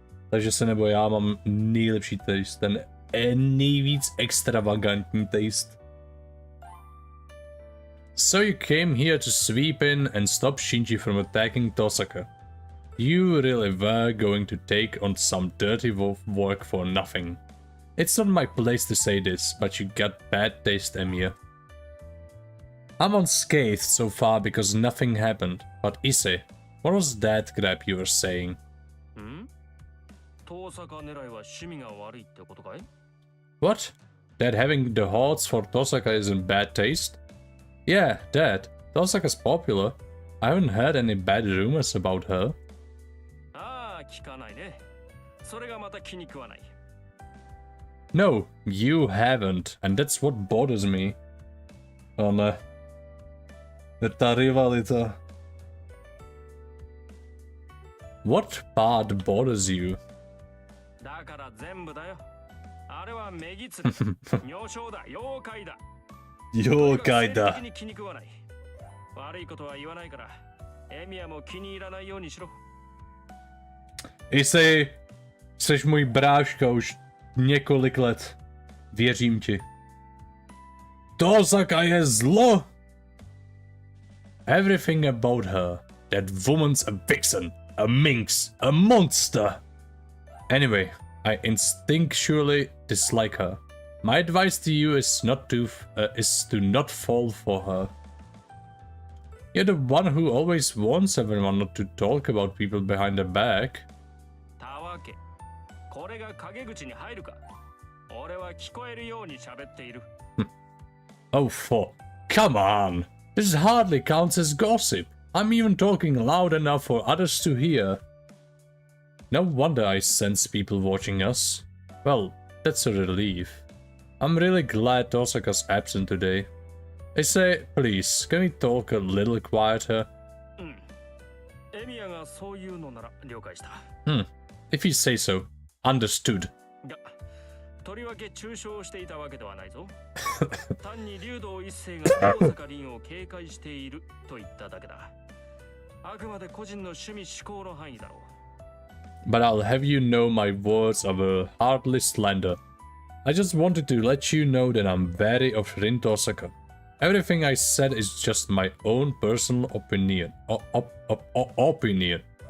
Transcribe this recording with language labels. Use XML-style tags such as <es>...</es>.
<cs>Takže se neboj, já mám nejlepší taste, ten nejvíc extravagantní taste.</cs> <en>So you came here to sweep in and stop Shinji from attacking Tosaka. You really were going to take on some dirty work for nothing. It's not my place to say this, but you got bad taste, Emiya. I'm unscathed so far because nothing happened, but Issei, what was that crap you were saying?</en> <ja>遠坂狙いは趣味が悪いってことかい？</ja> <en>What? That having the hearts for Tosaka is in bad taste? Yeah, that. Tosaka's popular. I haven't heard any bad rumors about her.</en> <ja>ああ、聞かないね。それがまた気に食わない。</ja> <en>No, you haven't, and that's what bothers me. Oh no.</en> <cs>Ta rivalita.</cs> <en>What part bothers you?</en> <ja>だから全部だよ。あれは目ぎつり。女性だ、妖怪だ。妖怪だ。生理的に気に食わない。悪いことは言わないから、エミヤも気に入らないようにしろ。</ja> <cs>Jsi můj bráška už několik let. Věřím ti. Tosaka je zlo!</cs> <en>Everything about her. That woman's a vixen, a minx, a monster. Anyway, I instinctually dislike her. My advice to you is to not fall for her. You're the one who always warns everyone not to talk about people behind their back.</en> <ja>たわけ。これが陰口に入るか。俺は聞こえるように喋っている。</ja> <en>Oh, come on! This hardly counts as gossip. I'm even talking loud enough for others to hear. No wonder I sense people watching us. Well, that's a relief. I'm really glad Tosaka's absent today. I say, please, can we talk a little quieter?</en> <ja>エミヤがそういうのなら了解した。</ja> <en>If you say so. Understood.</en> <ja>が、とりわけ中傷していたわけではないぞ。単に竜道一世が大阪凛を警戒していると言っただけだ。あくまで個人の趣味嗜好の範囲だろう。</ja> <en>But I'll have you know my words are a hardly slander. I just wanted to let you know that I'm wary of Rin Tosaka. Everything I said is just my own personal opinion. Opinion.</en>